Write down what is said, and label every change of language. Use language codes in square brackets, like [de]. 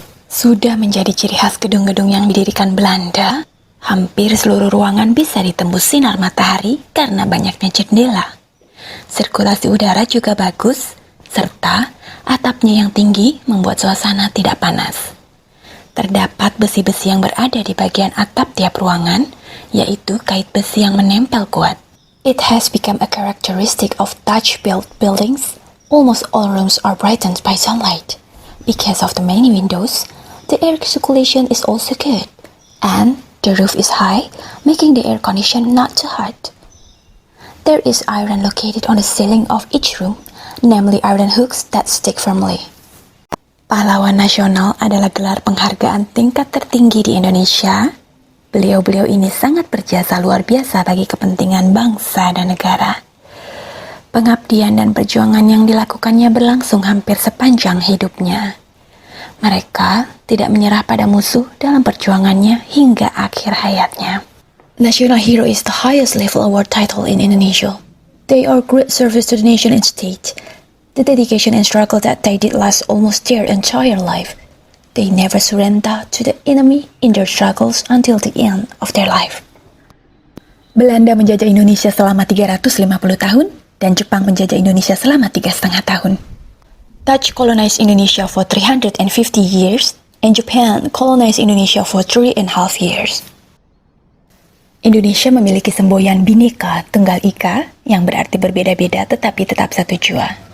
[id] Sudah menjadi ciri khas gedung-gedung yang didirikan Belanda, hampir seluruh ruangan bisa ditembus sinar matahari karena banyaknya jendela. Sirkulasi udara juga bagus, serta atapnya yang tinggi membuat suasana tidak panas. Terdapat besi-besi yang berada di bagian atap tiap ruangan, yaitu kait besi yang menempel kuat. [en] It has become a characteristic of Dutch-built buildings. Almost all rooms are brightened by sunlight. Because of the many windows, the air circulation is also good, and the roof is high, making the air condition not too hot. There is iron located on the ceiling of each room, namely iron hooks that stick firmly. [id] Pahlawan Nasional adalah gelar penghargaan tingkat tertinggi di Indonesia. Beliau-beliau ini sangat berjasa luar biasa bagi kepentingan bangsa dan negara. Pengabdian dan perjuangan yang dilakukannya berlangsung hampir sepanjang hidupnya. Mereka tidak menyerah pada musuh dalam perjuangannya hingga akhir hayatnya. [en] National Hero is the highest level award title in Indonesia. They are great service to the nation and state. The dedication and struggle that they did last almost their entire life. They never surrender to the enemy in their struggles until the end of their life. [id] Belanda menjajah Indonesia selama 350 tahun dan Jepang menjajah Indonesia selama 3,5 tahun. [en] Dutch colonized Indonesia for 350 years and Japan colonized Indonesia for 3,5 years. [id] Indonesia memiliki semboyan Bhinneka Tunggal Ika yang berarti berbeda-beda tetapi tetap satu jua.